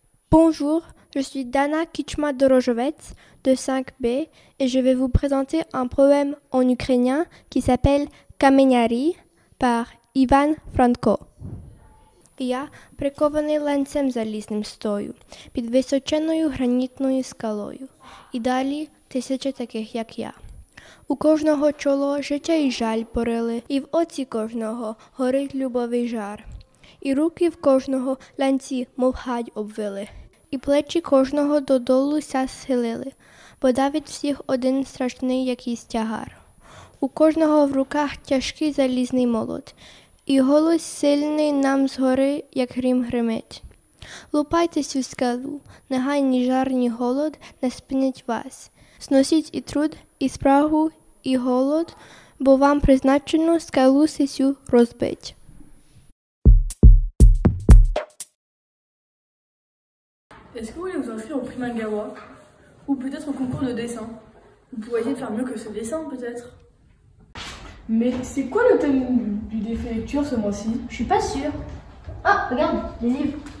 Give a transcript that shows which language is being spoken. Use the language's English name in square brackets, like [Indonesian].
[French] Bonjour, je suis Dana Kichma-Dorojovets de 5B et je vais vous présenter un poème en ukrainien qui s'appelle Каменярі par Іван Франко. [Ukrainian] Я прикований ланцем залізним стою під височеною гранітною скалою. І далі тисячі таких, як я. У кожного чоло життя і жаль порили, і в оці кожного горить любовий жар. І руки в кожного ланці, мов гать, обвили, і плечі кожного додолу ся схилили, бо давить всіх один страшний якийсь тягар. У кожного в руках тяжкий залізний молот, і голос сильний нам згори, як грім гримить. Лупайтесь у скалу, нехай ні жар, ні голод не спинять вас. Сносіть і труд, і спрагу, і голод, бо вам призначено скалу сисю розбить. [French] Est-ce que vous voulez vous inscrire au prix Mangawa? Ou peut-être au concours de dessin? Vous pourriez essayer de faire mieux que ce dessin, peut-être. Mais c'est quoi le thème du défi lecture ce mois-ci? Je suis pas sûre. Ah, regarde, les livres.